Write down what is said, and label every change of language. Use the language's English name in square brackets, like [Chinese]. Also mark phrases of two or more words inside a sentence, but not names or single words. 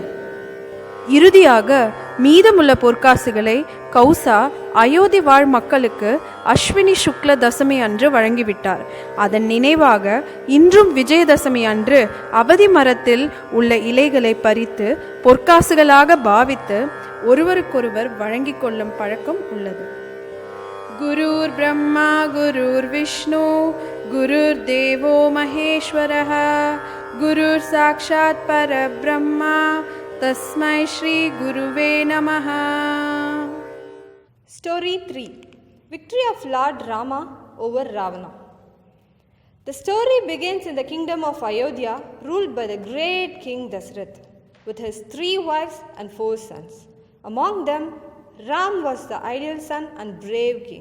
[Tamil] இறுதியாக மீதமுள்ள பொற்காசுகளை கௌசா அயோத்தி வாழ் மக்களுக்கு அஸ்வினி சுக்ல தசமி அன்று வழங்கிவிட்டார். அதன் நினைவாக இன்றும் விஜயதசமி அன்று அவதி மரத்தில் உள்ள இலைகளை பறித்து பொற்காசுகளாக பாவித்து ஒருவருக்கொருவர் வழங்கிக் கொள்ளும் பழக்கம் உள்ளது. [Sanskrit] गुरुर् ब्रह्मा गुरुर् विष्णु गुरुर् देवो महेश्वरः गुरुर् साक्षात् परब्रह्मा तस्मै श्री गुरवे नमः. [English] Story 3. Victory of Lord Rama over Ravana. The story begins in the kingdom of Ayodhya, ruled by the great king Dasarath, with his 3 wives and 4 sons. Among them, Ram was the ideal son and brave king.